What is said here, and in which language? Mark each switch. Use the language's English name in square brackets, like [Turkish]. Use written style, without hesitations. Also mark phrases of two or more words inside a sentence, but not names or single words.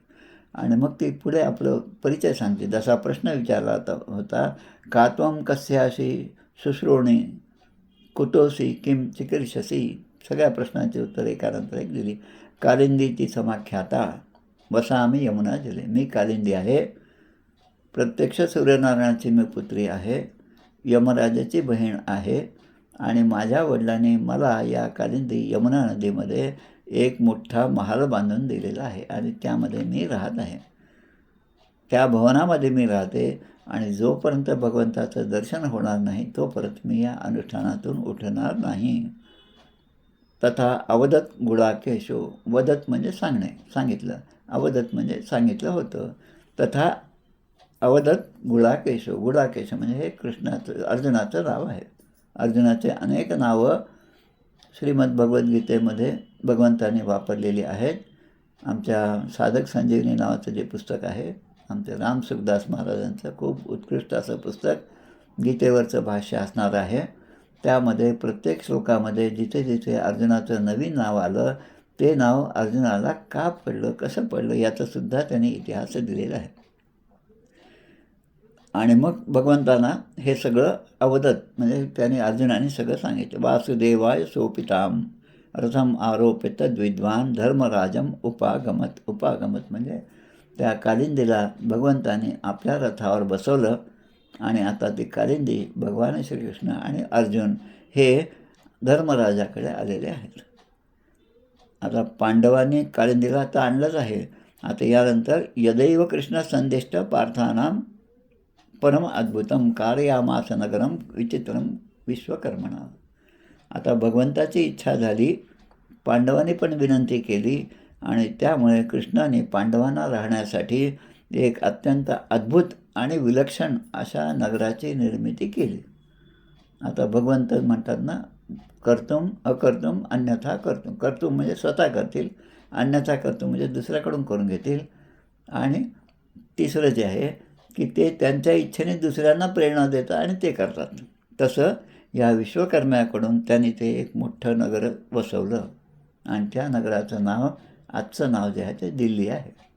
[Marathi] आणि मग ती पुढे आपलं परिचय सांगते. जसा प्रश्न विचारला होता का [Sanskrit] त्वं कस्यासि शुश्रूणी कुतोसि किं चिकीर्षसि, [Marathi] सगळ्या प्रश्नांची उत्तर एकानंतर एक दिली. [Sanskrit] कालिंदी ती समाख्याता वसामी यमुना जले, [Marathi] मी कालिंदी आहे, प्रत्यक्ष सूर्यनारायणाची मी पुत्री आहे, यमराजाची बहीण आहे, आणि माझ्या वडिलांनी मला या कालिंदी यमुना नदीमध्ये एक मोठा महाल बांधून दिलेला आहे आणि त्यामध्ये मी राहत आहे. त्या भवनामध्ये मी राहते आणि जोपर्यंत भगवंताचं दर्शन होणार नाही तोपर्यंत मी या अनुष्ठानातून उठणार नाही. [Sanskrit] तथा अवदत गुडाकेशो, [Marathi] वदत म्हणजे सांगणे, सांगितलं, अवदत म्हणजे सांगितलं होतं. [Sanskrit] तथा अवदत गुडाकेशो, [Marathi] गुडाकेश म्हणजे हे कृष्णाचं अर्जुनाचं नाव आहे. अर्जुनाचे अनेक नावं श्रीमद भगवद्गीतेमध्ये भगवंतांनी वापरलेली आहेत. आमच्या साधक संजीवनी नावाचं जे पुस्तक आहे, आमच्या राम सुखदास महाराजांचं खूप उत्कृष्ट असं पुस्तक गीतेवरचं भाष्य असणार आहे. त्यामध्ये प्रत्येक श्लोकामध्ये जिथे जिथे अर्जुनाचं नवीन नाव आलं ते नाव अर्जुनाला का पडलं, कसं पडलं याचासुद्धा त्यांनी इतिहास दिलेला आहे. आणि मग भगवंतांना हे सगळं अवदत म्हणजे त्याने अर्जुनाने सगळं सांगितलं. [Sanskrit] वासुदेवाय सोपिताम रथम आरोपित द्विद्वान धर्मराजम उपागमत. [Marathi] उपागमत म्हणजे त्या कालिंदीला भगवंताने आपल्या रथावर बसवलं आणि आता ती कालिंदी भगवान श्रीकृष्ण आणि अर्जुन हे धर्मराजाकडे आलेले आहेत. आता पांडवांनी कालिंदीला आता आणलंच आहे. आता यानंतर [Sanskrit] यदैव कृष्ण संदिष्ट पार्थानाम परम अद्भुतम कारयामास नगरम विचित्रम विश्वकर्मणा. [Marathi] आता भगवंताची इच्छा झाली, पांडवांनी पण विनंती केली आणि त्यामुळे कृष्णाने पांडवांना राहण्यासाठी एक अत्यंत अद्भुत आणि विलक्षण अशा नगराची निर्मिती केली. आता भगवंत म्हणतात ना, [Sanskrit] कर्तुम अकर्तुम अन्यथा कर्तुम. [Marathi] कर्तुम म्हणजे स्वतः करतील, [Sanskrit] अन्यथा कर्तुम [Marathi] म्हणजे दुसऱ्याकडून करून घेतील, आणि तिसरं जे आहे की ते त्यांच्या इच्छेने दुसऱ्यांना प्रेरणा देतात आणि ते करतात. तसं या विश्वकर्म्याकडून त्यांनी ते एक मोठं नगर वसवलं आणि त्या नगराचं नाव, आजचं नाव जे आहे ते दिल्ली आहे.